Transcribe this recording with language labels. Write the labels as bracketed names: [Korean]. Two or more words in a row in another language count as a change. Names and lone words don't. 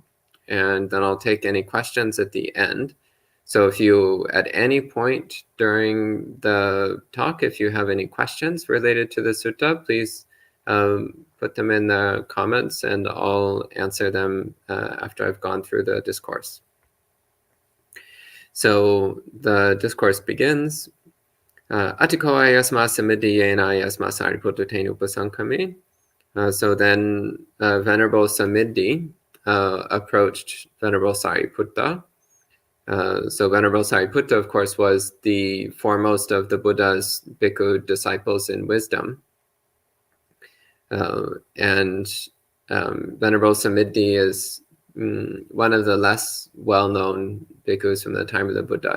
[English] And then I'll take any questions at the end. So if you, at any point during the talk, if you have any questions related to the sutta, please put them in the comments and I'll answer them after I've gone through the discourse. So the discourse begins, [Pali] Atiko ayasma samiddhi yena ayasma sariputta tenu upasankame. [English] So then Venerable Samiddhi approached Venerable Sariputta. So Venerable Sariputta, of course, was the foremost of the Buddha's bhikkhu disciples in wisdom. And Venerable Samiddhi is one of the less well-known bhikkhus from the time of the Buddha.